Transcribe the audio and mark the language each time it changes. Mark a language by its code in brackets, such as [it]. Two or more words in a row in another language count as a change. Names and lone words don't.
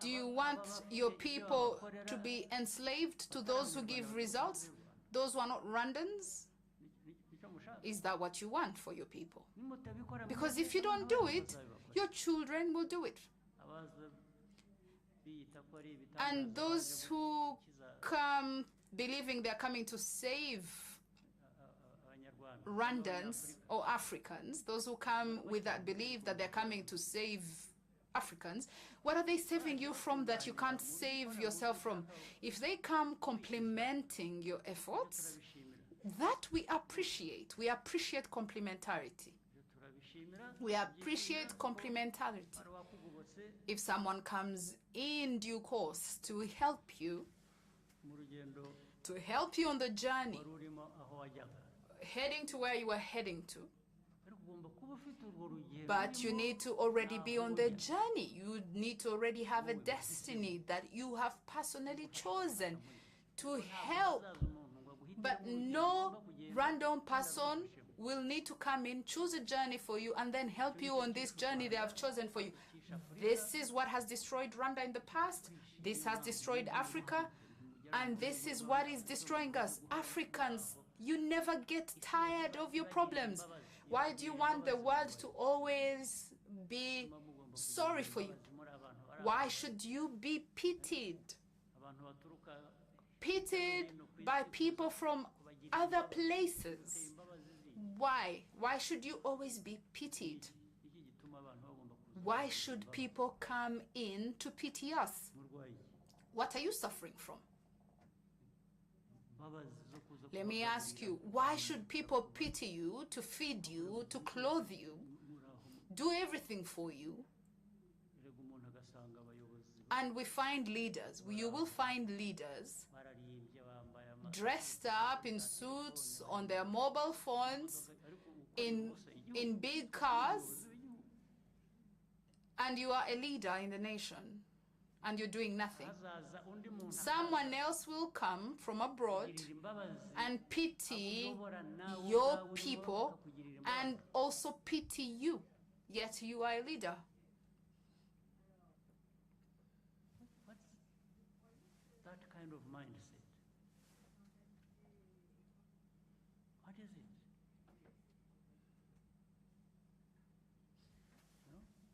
[en] Do you [rw] aba- [en] want [rw] abafite [en] your [rw] ibyo [en] people [rw] babakorera, [en] to be enslaved to those who give results? Those who are not Rwandans? [rw] nicyo mushaka [en] Is that what you want for your people? [rw] nimutabikora [en] Because if you don't do it, your children will do it. [rw] abaza biyita ko ari [en] And [rw] ibitangaza [en] those [rw] baje [en] who [rw] gukiza [en] come believing they're coming to save [rw] abanyarwanda [en] Rwandans or Africans, those who come with that belief that they're coming to save Africans, what are they saving you from that you can't save yourself from? If they come complimenting your efforts, [rw] turabishimira [en] that we appreciate. We appreciate complementarity. [rw] ibyo turabishimira [en] We appreciate complementarity. [rw] hari wakugobotse [en] If someone comes in due course to help you on the journey, [rw] wari urimo aho wajyaga [en] heading to where you are heading to, [rw] ariko ugomba kuba ufite urwo rugendo [en] but you [rw] urimo [en] need to already be on the [rw] ujya. [en] journey. You need to already have a destiny that you have personally chosen to help. [rw] Hazaza umuntu ngo aguhitemo [en] But [rw] urugendo [en] no [rw] ugomba kugenda, [en] random [rw] kandi [en] person [rw] aragufashemo. [en] will need to come in, choose a journey for you, and then help you on this journey they have chosen for you. This is what has destroyed Rwanda in the past. This has destroyed Africa. And this is what is destroying us. Africans, you never get tired of your problems. Why do you want the world to always be sorry for you? [rw] Muri abantu bari [en] Why should you be pitied? [rw] abantu baturuka [en] Pitied by people from other places. Why? Why should you always be pitied? [rw] iki gituma abantu bagomba kuza [en] Why should people come in to pity us? [rw] murwayi [en] What are you suffering from? [rw] imbabazi zo kuza [en] Let me ask you, why should people pity you, to feed you, to clothe you, do everything for you? [rw] erega umuntu agasanga abayobozi [en] And we find leaders, you will find leaders [rw] bararimbye bambaye ama [en] dressed up in suits, on their mobile phones, [rw] ariko [en] in big cars, and you are a leader in the nation, and you're doing nothing. [rw] hazaza undi muntu [en] Someone else will come from abroad [rw] akakugirira imbabazi [en] and pity [rw] akuyobora nawe [en] your [rw] ubwawe urimo [en] people [rw] akakugirira imbabazi. [en] and also pity you, yet you are a leader. What's that kind of mindset? What is it? You know?